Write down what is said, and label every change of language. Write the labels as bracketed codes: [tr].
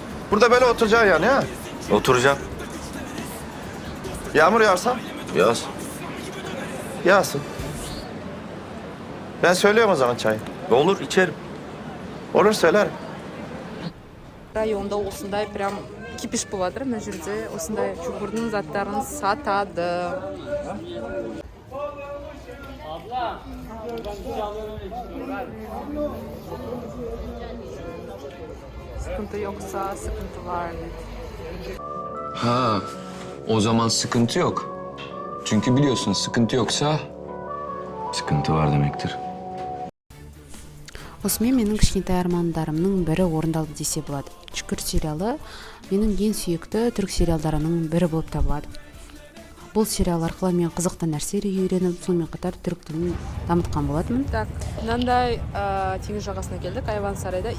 [tr] Burada böyle oturacaksın yani ha? Oturacağım. Yağmur yağarsa? Yağsın. Yağsın. Ben söylüyorum o zaman çayı. Olur, içerim. Olur, söylerim. [kk] Rayonda осындай прям кипиш болып жатыр. Мына жерде осындай Чукурдың заттарын сатады. [tr] Sıkıntı yoksa sıkıntı var. Ha, o zaman sıkıntı yok. Çünkü biliyorsun sıkıntı yoksa sıkıntı var demektir. [kk] Осымен менің кішкентай армандарымның бірі орындалды десе болады. Чүкір сериалы менің ең сүйікті түрік сериалдарының бірі болып табылады. Бұл сериал арқылы мен қызықты нәрселер үйреніп, сонымен қатар түрік тілін дамытқан болатынмын. [ru] Так, [kk] мынандай теңіз жағасына келдік, Айван-Сарайда.